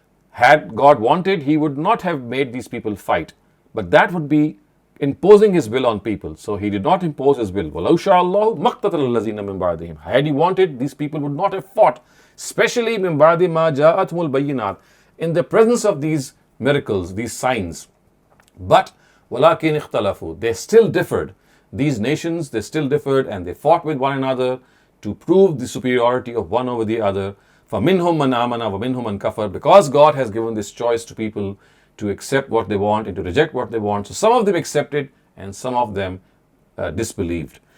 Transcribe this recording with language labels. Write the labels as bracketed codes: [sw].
[en] Had God wanted, He would not have made these people fight, but that would be imposing His will on people. So He did not impose His will. [ar] وَلَوْ شَاءَ اللَّهُ مَقْتَتَلَ الَّذِينَ مِن بَعْدِهِمْ. [en] Had He wanted, these people would not have fought, especially [ar] مِن بَعْدِ مَا جَاءَتْهُمُ الْبَيِّنَاتِ, [en] in the presence of these miracles, these signs. [ar] But وَلَكِنِ اخْتَلَفُوا. [en] They still differed. These nations, they still differed, and they fought with one another to prove the superiority of one over the other. [ar] فَمِنْهُمْ مَنْ آمَنَ وَمِنْهُمْ مَنْ كَفَرَ. [en] Because God has given this choice to people to accept what they want and to reject what they want. So some of them accepted and some of them disbelieved.